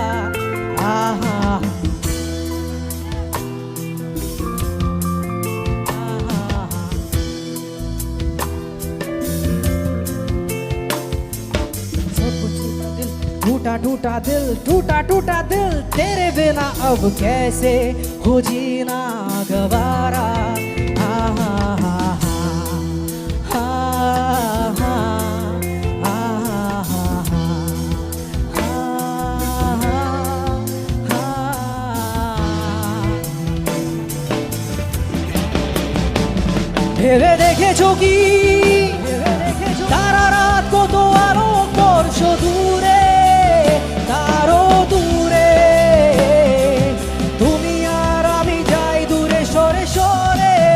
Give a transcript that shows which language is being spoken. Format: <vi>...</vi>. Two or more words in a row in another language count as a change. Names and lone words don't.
<hi>आहा टूटा टूटा दिल, टूटा टूटा दिल, तेरे बिना अब कैसे हो जीना गवारा। आहा हा हा, आहा आहा आहा,</hi> <bn>ভেবে দেখেছো কি তারা রাত কত আলো করছ দূরে, তারও দূরে, তুমি আর আমি যাই দূরে সরে সরে।</bn>